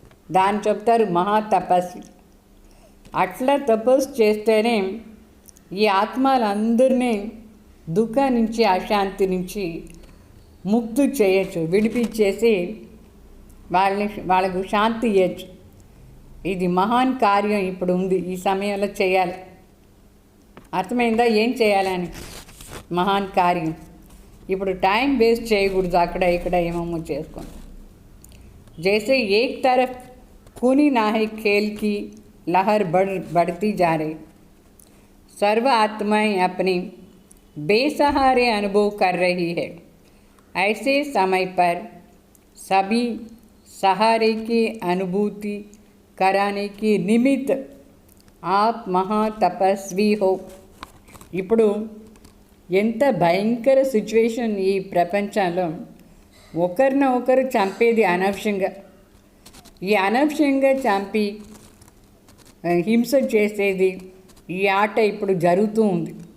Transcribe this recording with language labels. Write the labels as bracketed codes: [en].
[te] దాన్ని చెప్తారు మహాతపస్సు. అట్లా తపస్సు చేస్తేనే ఈ ఆత్మలందరినీ దుఃఖం నుంచి, అశాంతి నుంచి ముక్తి చేయొచ్చు, విడిపించేసి వాళ్ళకు శాంతి ఇవ్వచ్చు. ఇది మహాన్ కార్యం ఇప్పుడు ఉంది, ఈ సమయంలో చేయాలి. అర్థమైందా ఏం చేయాలని? మహాన్ కార్యం. ఇప్పుడు టైం వేస్ట్ చేయకూడదు అక్కడ ఇక్కడ ఏమేమో చేసుకుంటాం. [hi] जैसे एक तरफ खूनी नाहे खेल की लहर बढ़ती जा रही, सर्व आत्माएं अपनी बेसहारे अनुभव कर रही है. ऐसे समय पर सभी सहारे की अनुभूति कराने की निमित्त आप महातपस्वी हो. [te] ఇప్పుడు ఎంత భయంకర సిచ్యువేషన్ ఈ ప్రపంచంలో, ఒకరిన ఒకరు చంపేది అనవసరంగా. ఈ అనవసరంగా చంపి హింస చేసేది ఈ ఆట ఇప్పుడు జరుగుతూ ఉంది.